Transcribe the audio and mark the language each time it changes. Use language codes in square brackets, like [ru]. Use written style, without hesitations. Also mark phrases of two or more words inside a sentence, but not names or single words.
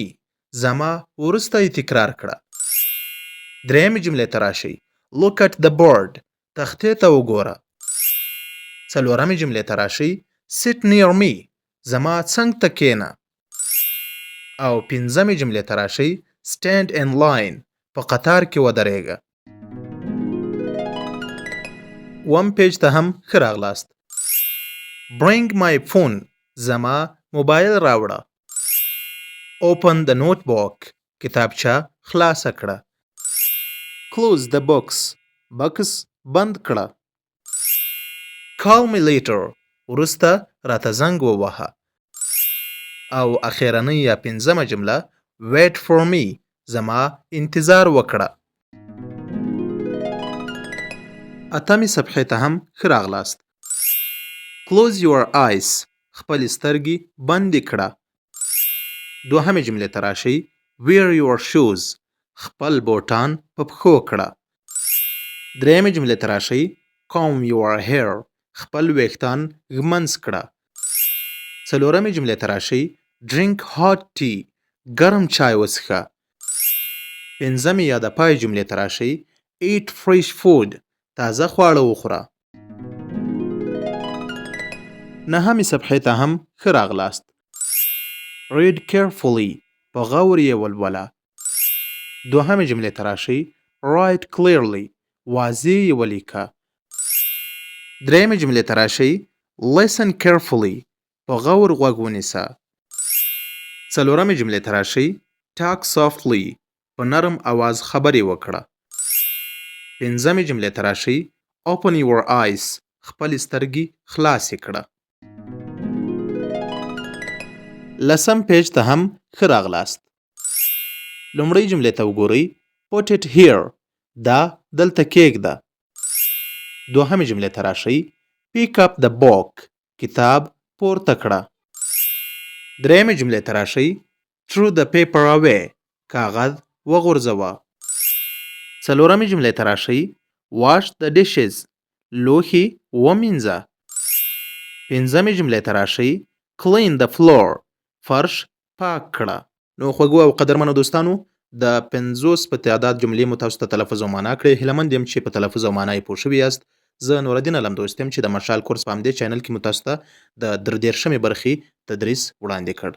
[ps] زما وروسته یې تکرار کړه. درېیمې جملې ته راشئ. [en] Look at the board. [ps] تختې ته وګوره. څلورمې جملې ته راشئ. [en] Sit near me. [ps] زما څنګ ته کښېنه. او پنځمې جملې ته راشئ. [en] Stand in line. [ps] په قطار کې ودرېږه. اووم پیج ته هم ښه راغلاست. [en] Bring my phone. [ps] زما موبایل راوړه. [en] Open the notebook. [ps] کتابچه خلاصه کړه. [en] Close the box. [ps] بکس بند کړه. [en] Call me later. [ps] وروسته راته زنګ ووهه. او اخیرنۍ یا پنځمه جمله [en] Wait for me. [ps] زما انتظار وکړه. اتمې صفحې ته هم ښه راغلاست. [en] Close your eyes. [ps] خپلې سترګې بندې کړه. دوهمې جملې ته راشئ. [en] Wear your shoes. [ps] خپل بوټان په پښو کړه. درېیمې جملې ته راشئ. [en] Comb your hair. [ps] خپل ویښتان ږمنځ کړه. څلورمې جملې ته راشئ. [en] Drink hot tea. [ps] ګرم چای وڅښه. پنځمې یا د پای جملې ته راشئ. [en] Eat fresh food. [ps] تازه خواړه وخوره. نهمې صفحې ته هم ښه راغلاست. [en] Read carefully. [ps] په غور یې ولوله. دوهمې جملې ته راشئ. [en] Write clearly. [ps] واضح یې ولیکه. درېیمې جملې ته راشئ. [en] Listen carefully. [ps] په غور غوږ ونیسه. څلورمې جملې ته راشئ. [en] Talk softly. [ps] په نرم आवाज خبرې وکړه. پنځمې جملې ته راشئ. [en] Open your eyes. [ps] خپلې سترګې خلاصې کړه. لسم پیج ته هم ښه راغلاست. لومړۍ جملې ته وګورئ. [en] Put it here. [ps] دا دلته کېږده. دوهمې جملې ته راشئ. [en] Pick up the book. [ps] کتاب پورته کړه. درېیمې جملې ته راشئ. [en] Throw the paper away. [ps] کاغذ وغورځوه. څلورمې جملې ته راشئ. [en] wash the dishes. [ps] لوښي ومینځه. پنځمې جملې ته راشئ. [en] clean the floor. [ps] فرش پاک کړه. نو خوږو او قدرمنو دوستانو د 50 په تعداد جملې مو تاسو ته تلفظ او معنا کړې. هیله مند یم چې په تلفظ او معنا یې پوه شوي یاست. زه نورالدین علم دوست یم چې د مشال کورس په همدې چینل کې مو تاسو ته د 33مې برخې تدریس وړاندې کړ.